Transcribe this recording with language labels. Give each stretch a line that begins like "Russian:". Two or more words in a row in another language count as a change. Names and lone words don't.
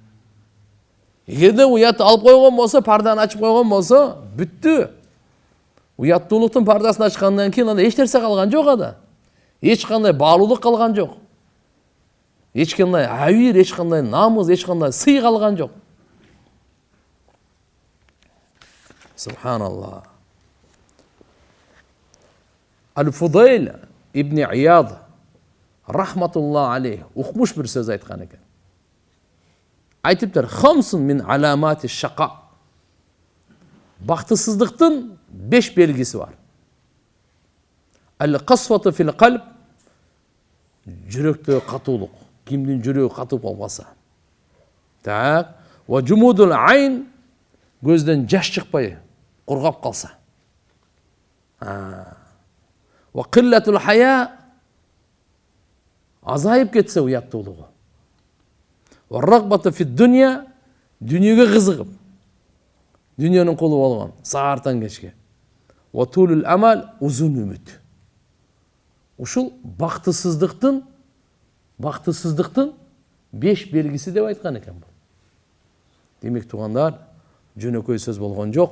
Kyrgyz: Эгерде уят алып койгон болсо, парданы ачып койгон болсо, бүттү. Уяттуулуктун пардасын ачкандан кийин анда эч нерсе калган жок ада. Эч кандай баалуулук калган жок. Эч кандай абийир, эч кандай намыз, эч кандай сый калган жок. Субханаллах. Аль-Фудайл ибн Ияд
Arabic: رحمة الله عليه
Kyrgyz: укмуш бир сөз айткан экен. Айтыптыр:
Arabic: "خمس من علامات الشقاء."
Kyrgyz: Бактысыздыктын 5 белгиси бар.
Arabic: القسوة في القلب,
Kyrgyz: жүрөктө катуулук. Кимдин жүрөгү катып калбаса. Так,
Arabic: وجمود العين,
Kyrgyz: көздөн жаш чыкпай кургап калса.
Arabic: وقلة الحياء,
Kyrgyz: азайып кетсе уяттуулугу.
Arabic: والرغبة في الدنيا,
Kyrgyz: дүниеге кызыгып, дүниенин кулу болгон саартан кечке.
Arabic: وطول الأمل,
Kyrgyz: узун үмүт. Ушул бактысыздыктын 5 белгиси деп айткан экен бул. Демек тугандар, жөнөкөй сөз болгон жок.